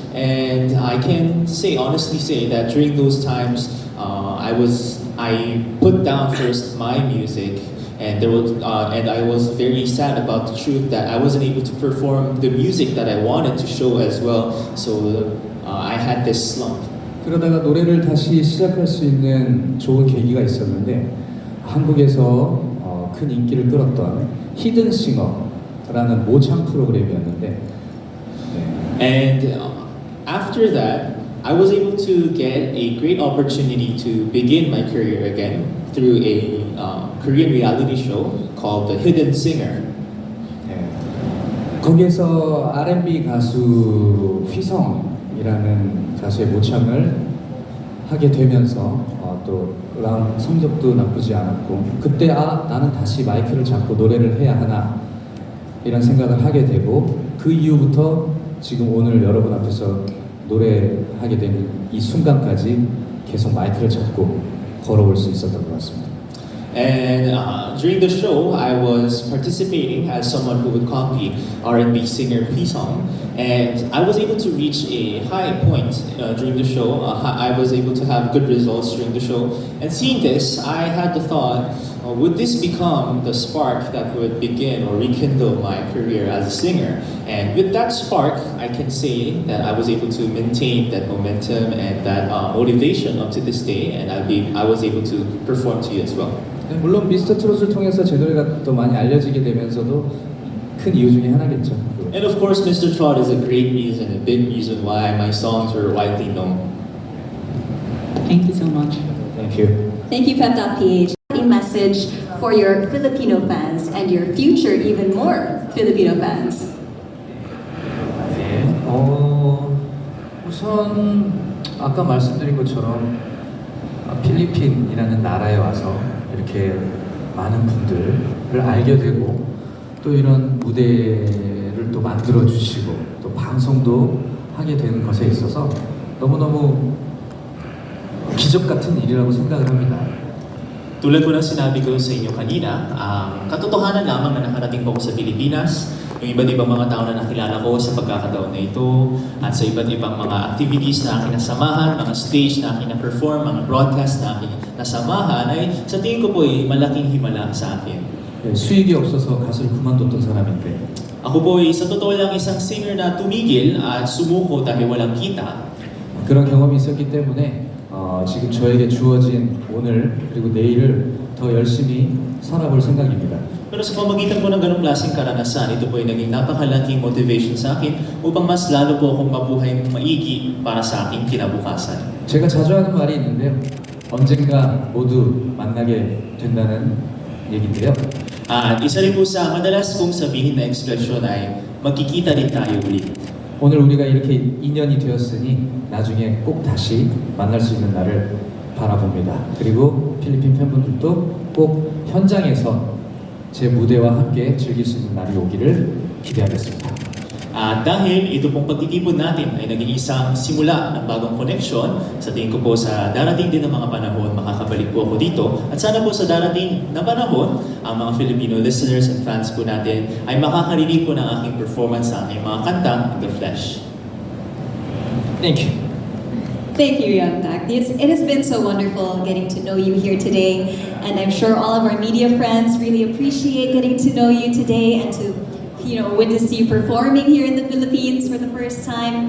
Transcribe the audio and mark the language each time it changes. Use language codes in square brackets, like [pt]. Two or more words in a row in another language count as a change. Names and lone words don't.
[en] And I can honestly say that during those times, I put down first my music, and I was very sad about the truth that I wasn't able to perform the music that I wanted to show as well. So I had this slump. [ko] 그러다가 노래를 다시 시작할 수 있는 좋은 계기가 있었는데 한국에서 큰 인기를 끌었던 히든싱어라는 모창 프로그램이었는데 [en] And after that, I was able to get a great opportunity to begin my career again through a Korean reality show called The Hidden Singer. [ko] 거기에서 R&B 가수 휘성이라는 가수의 모창을 하게 되면서 또 성적도 나쁘지 않았고 그때 나는 다시 마이크를 잡고 노래를 해야 하나 이런 생각을 하게 되고 그 이후부터 지금 오늘 여러분 앞에서 노래하게 되는 이 순간까지 계속 마이크를 잡고 걸어올 수 있었던 것 같습니다. [en] And during the show, I was participating as someone who would copy R&B singer P-Song, and I was able to reach a high point during the show. I was able to have good results during the show. And seeing this, I had the thought, would this become the spark that would begin or rekindle my career as a singer? And with that spark, I can say that I was able to maintain that momentum and that motivation up to this day, and I was able to perform to you as well. [ko] 물론 미스터 트롯을 통해서 제 노래가 더 많이 알려지게 되면서도 큰 이유 중에 하나겠죠. [en] And of course, Mr. Trot is a great reason, a big reason why my songs were widely known. Thank you so much. Thank you. Thank you, Pep.ph. A message for your Filipino fans and your future even more Filipino fans. [ko] 네, 우선 아까 말씀드린 것처럼 필리핀이라는 나라에 와서 이렇게 많은 분들을 알게 되고 또 이런 무대를 또 만들어 주시고 또 방송도 하게 되는 것에 있어서 너무너무 기적 같은 일이라고 생각을 합니다. [tl] Tulad po ng sinabi ko sa inyo kanina, katotohanan lamang na nakarating po ako sa Pilipinas, yung iba't ibang mga tao na nakilala ko sa pagkakataon na ito, at sa iba't ibang mga activities na aking nasamahan, mga stage na aking na-perform, mga broadcast na aking nasamahan, ay sa tingin ko po ay malaking himala sa akin. [ko] 네, 수익이 없어서 가수를 그만뒀던 사람인데 [tl] Ako po ay sa totoo lang isang singer na tumigil at sumuko dahil walang kita. [ko] 그런 경험이 있었기 때문에 지금 저에게 주어진 오늘 그리고 내일을 더 열심히 살아볼 생각입니다. [tl] Pero sa pamagitan po ng ganong klaseng karanasan, ito po ay naging napakalaking motivation sa akin upang mas lalo po akong mabuhay maigi para sa aking kinabukasan. [ko] 제가 자주 하는 말이 있는데요. 언젠가 모두 만나게 된다는 얘기인데요. [tl] At isa rin po sa madalas kong sabihin na ekspresyon ay magkikita rin tayo ulit. [ko] 오늘 우리가 이렇게 인연이 되었으니 나중에 꼭 다시 만날 수 있는 날을 바라봅니다. 그리고 필리핀 팬분들도 꼭 현장에서 제 무대와 함께 즐길 수 있는 날이 오기를 기대하겠습니다. [tl] At dahil ito pong pagtitipon natin ay naging isang simula ng bagong connection, sa tingin ko po sa darating din ng mga panahon, makakabalik po ako dito. At sana po sa darating na panahon, ang mga [en] Filipino listeners and fans [tl] po natin ay makakarinig po ng aking performance sa aking mga kantang [en] in the flesh. Thank you. Thank you, Youngtak. It has been so wonderful getting to know you here today, and I'm sure all of our media friends really appreciate getting to know you today and to witness you performing here in the Philippines for the first time.